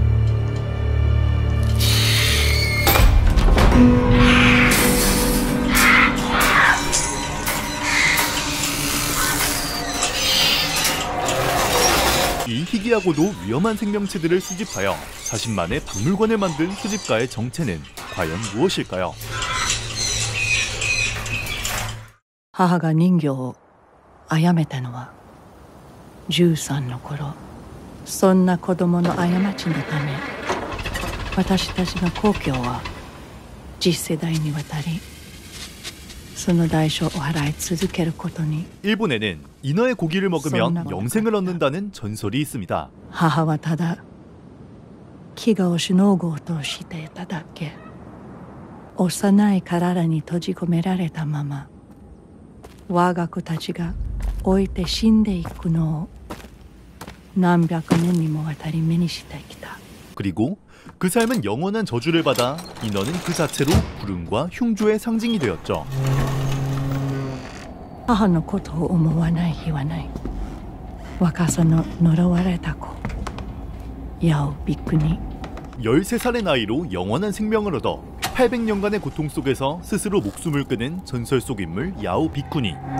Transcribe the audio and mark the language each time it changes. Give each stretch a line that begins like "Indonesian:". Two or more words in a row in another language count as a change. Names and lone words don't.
Korean: 이 희귀하고도 위험한 생명체들을 수집하여 자신만의 박물관을 만든 수집가의 정체는 과연 무엇일까요?
Japanese: 母が人魚を殺めたのは13の頃。そんな子供の過ちのため、私たちの故郷は次世代にわたりその代償を払い続けることに。
Korean: 일본에는 인어의 고기를 먹으면 영생을 얻는다는 전설이 있습니다.
Japanese: 母はただ飢餓をしのごうとしていただけ。幼い体に閉じ込められたまま我が子たちが老いて死んでいくのを何百年にもわたり目にしてきた。
Korean: 그리고 그 삶은 영원한 저주를 받아 인어는 그 자체로 불운과 흉조의 상징이 되었죠.
Japanese: 母のことを思わない日はない。若さの呪われた子ヤオビクニ。
Korean: 13살의 나이로 영원한 생명을 얻어 800년간의 고통 속에서 스스로 목숨을 끊은 전설 속 인물 야오 비쿠니.